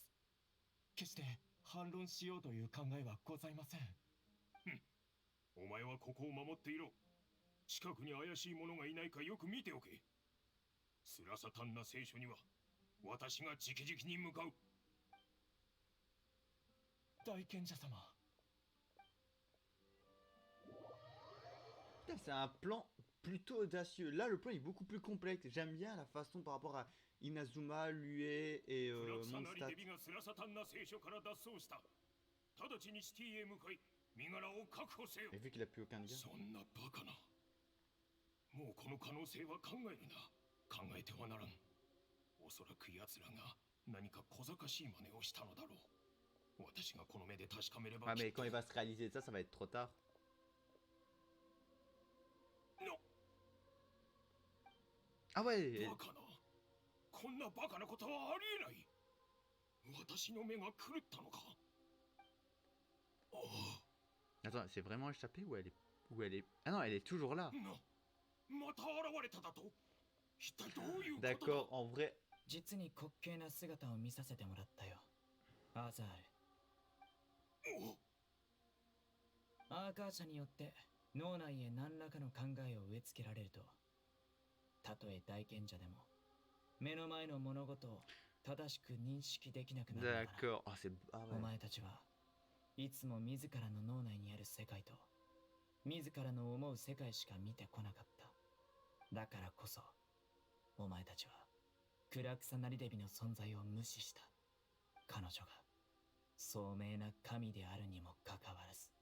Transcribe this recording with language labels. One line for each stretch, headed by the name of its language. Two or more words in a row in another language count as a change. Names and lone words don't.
Japanese: 決して反論しようという考えはございません。お前はここを守っていろ。近くに怪しい者がいないかよく見ておけ。スラサタンナ聖書には私が直々に向かう。大賢者様。
French: Putain, c'est un plan plutôt audacieux. Là, le plan est beaucoup plus complexe. J'aime bien la façon par rapport à Inazuma, Lue et Mondstadt. Et vu qu'il a plus aucun gain.
Japanese: もうこの可能性は考えるな。考えてはならん。おそらく奴らが何か小賢しい真似をしたのだろう。私がこの目で確かめれば。
French: Ah, mais quand il va se réaliser ça, ça va être trop tard. Non. Ah ouais.
Japanese: バカな。こんなバカなことはありえない。私の目が狂ったのか。
French: Attends, c'est vraiment échappé ou elle est... Ah non, elle est toujours là. D'accord, en vrai.
Japanese: 実に滑稽な姿を見させてもらったよ、アザール。アーカー社によって脳内へ何らかの考えを植え付けられると、たとえ大賢者でも目の前の物事を正しく認識できなくなるのだな。
French: D'accord. Ah, c'est... Ah ouais.
Japanese: お前たちはいつも自らの脳内にある世界と自らの思う世界しか見てこなかった。だからこそお前たちはクラクサナリデビの存在を無視した。彼女が聡明な神であるにもかかわらず。